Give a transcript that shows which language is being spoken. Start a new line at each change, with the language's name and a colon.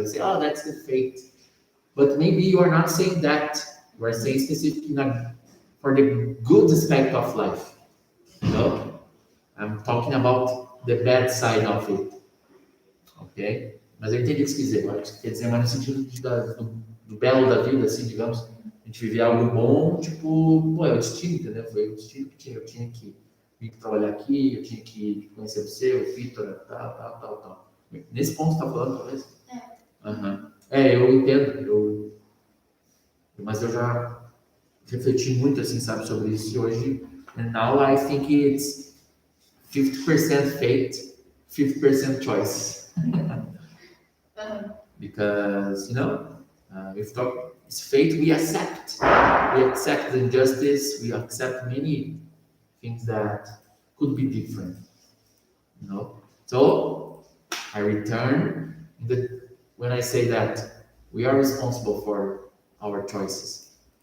English: We say, oh, that's the fate. But maybe you are not saying that. You are saying specifically for the good aspect of life. I'm talking about the bad side of it. Ok?
Portuguese: Mas eu entendi o que você quer dizer. Eu acho que quer dizer mais no sentido do belo da vida, assim, digamos. A gente viver algo bom, tipo, é o destino, entendeu? Foi o destino que eu tinha que vir trabalhar aqui, eu tinha que conhecer você, o Vitor, tal. Nesse ponto você tá falando, talvez? Uhum. Eu entendo, mas eu já refleti muito, assim, sabe, sobre isso, e hoje,
English: and now I think it's 50% fate, 50% choice. Because, if it's fate, we accept the injustice, we accept many things that could be different, So, I return when I say that we are responsible for our choices.